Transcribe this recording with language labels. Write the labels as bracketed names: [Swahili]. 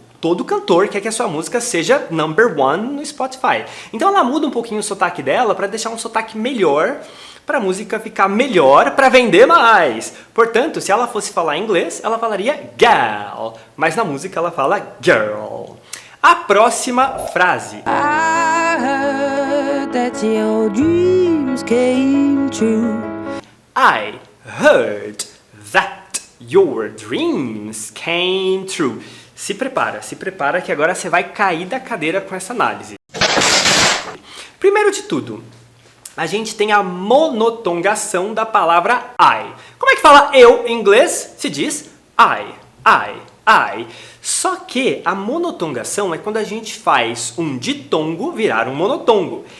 [Portuguese] Todo cantor quer que a sua música seja [English] number 1 [Portuguese] no Spotify. Então ela muda um pouquinho o sotaque dela para deixar um sotaque melhor, para a música ficar melhor, para vender mais. Portanto, se ela fosse falar inglês, ela falaria gal, mas na música ela fala girl. A próxima frase. [English] I heard that your dreams came true. I heard that your dreams came true. [Portuguese] Se prepara que agora você vai cair da cadeira com essa análise. Primeiro de tudo, a gente tem a monotongação da palavra I. Como é que fala eu em inglês? Se diz I. I. Só que a monotongação é quando a gente faz um ditongo virar um monotongo.